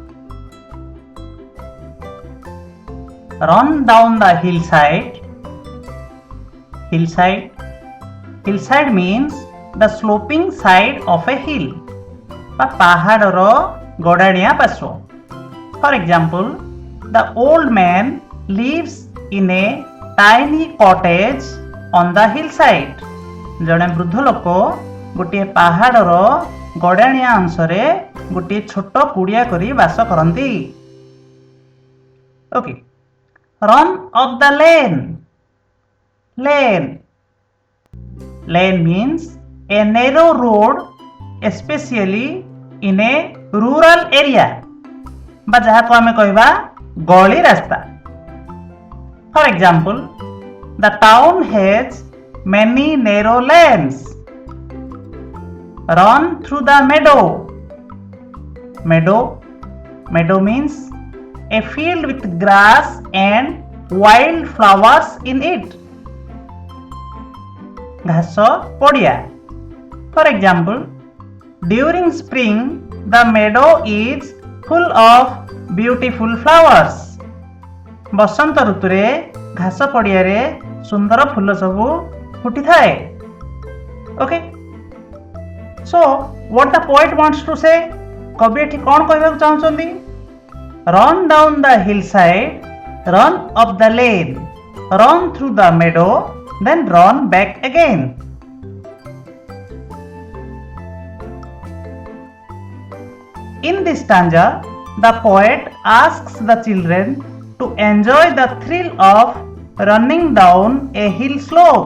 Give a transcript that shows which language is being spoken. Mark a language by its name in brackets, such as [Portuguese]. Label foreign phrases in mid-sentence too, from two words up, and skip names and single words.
[English] Run down the hillside hillside. Hillside means the sloping side of a hill. [Odia] ବା ପାହାଡ଼ର ଗଡ଼ାଣିଆ ପାର୍ଶ୍ୱ. [English] For example, the old man lives in a tiny cottage on the hillside. [Odia] ଜଣେ ବୃଦ୍ଧ ଲୋକ ଗୋଟିଏ ପାହାଡ଼ର ଗଡ଼ାଣିଆ ଅଂଶରେ ଗୋଟିଏ ଛୋଟ କୁଡ଼ିଆ କରି ବାସ କରନ୍ତି. [English] Okay. Run up the lane. Lane. Lane means a narrow road, especially in a rural area. [Odia] ବା ଯାହାକୁ ଆମେ କହିବା ଗଳି ରାସ୍ତା. [English] For example, the town has many narrow lanes. Run through the meadow. Meadow means a field with grass and wild flowers in it. [Odia] ଘାସ ପଡ଼ିଆ. [English] For example, during spring the meadow is full of beautiful flowers. [Odia] ବସନ୍ତ ଋତୁରେ ଘାସ ପଡ଼ିଆରେ ସୁନ୍ଦର ଫୁଲ ସବୁ ଫୁଟିଥାଏ. [English] Okay, so what the poet wants to say? [Odia] କବି ଏଠି କ'ଣ କହିବାକୁ ଚାହୁଁଛନ୍ତି? [English] Run down the hillside, run up the lane, run through the meadow, then run back again. In this stanza, the poet asks the children to enjoy the thrill of running down a hill slope.